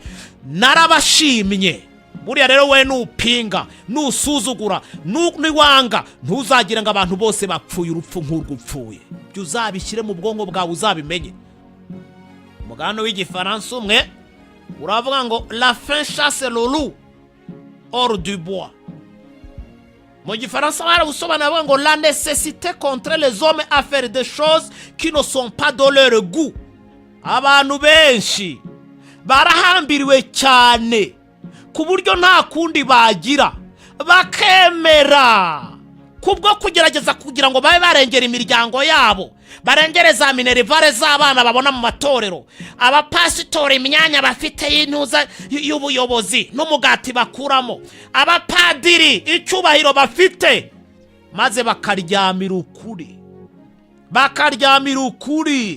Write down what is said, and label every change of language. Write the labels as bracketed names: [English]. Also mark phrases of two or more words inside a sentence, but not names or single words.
[Kinyarwanda] Narabashimye. Buriya rero we nupinga, nusuzugura, niwanga, ntuzagira ngo abantu bose bapfuye urupfu nk'urwupfuye. Byo uzabishyire mu bwonko bwawe, uzabimenye. Umugano w'igifaransa umwe uravuga ngo [French] la fin chasse le loup hors du bois. [Kinyarwanda] Mu gifaransa barabusobanura ngo [French] la nécessité contre les hommes à faire des choses qui ne sont pas de leur goût. [Kinyarwanda] Abantu benshi barahambiriwe cyane ku buryo nta kundi bagira, bakemera kubwo kugerageza kugira ngo babe barengera imiryango yabo, barengere za minerivare z'abana babona mu matorero, abapasitori imyanya bafite y'intuza y'ubuyobozi n'umugati bakuramo, abapadiri icyubahiro bafite, maze bakaryamira ukuri.